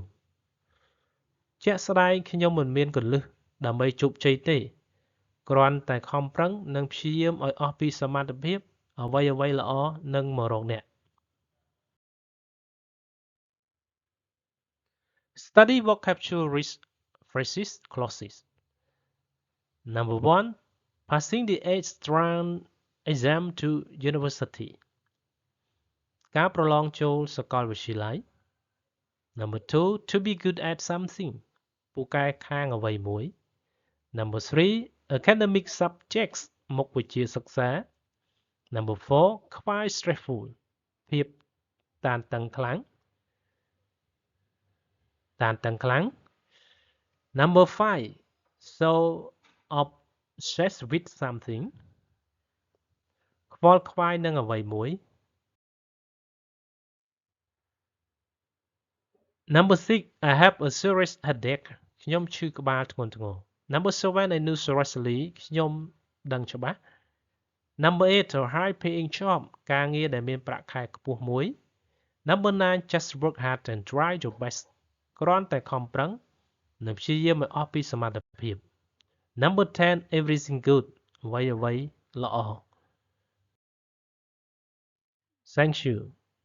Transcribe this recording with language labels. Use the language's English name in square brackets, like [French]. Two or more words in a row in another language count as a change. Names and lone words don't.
[Khmer] ជាក់ស្ដែងខ្ញុំមិនមានគន្លឹះដើម្បីជោគជ័យទេគ្រាន់តែខំប្រឹងនិងព្យាយាមឲ្យអស់ពីសមត្ថភាពអ្វីៗល្អនឹងមករកអ្នក [English] Study vocabulary phrases clauses. Number 1. Passing the 8th exam to university. [Khmer] ការប្រឡងចូលសាកលវិទ្យាល័យ [English] Number 2. To be good at something. [Khmer] ពូកែខាងអ្វីមួយ [English] Number 3. Academic subjects. [Khmer] មុខវិជ្ជាសិក្សា [English] Number 4. Quite stressful. [Khmer] ភាពតានតឹងខ្លាំង [English] Number 5. So obsessed with something. [Khmer] ខ្វល់ខ្វាយនឹងអ្វីមួយ [English] Number 6. I have a serious headache. [Khmer] ខ្ញុំឈឺក្បាលធ្ងន់ធ្ងរ [English] Number 7. I knew seriously. [Khmer] ខ្ញុំដឹងច្បាស់ [English] Number 8. A high-paying job. [Khmer] ការងារដែលមានប្រាក់ខែខ្ពស់មួយ [English] Number 9. Just work hard and try your best. [Khmer] គ្រាន់តែខំប្រឹងនិងព្យាយាមឲ្យអស់ពីសមត្ថភាព [English] Number 10. Everything good. [Khmer] អ្វីៗល្អ [English] Thank you.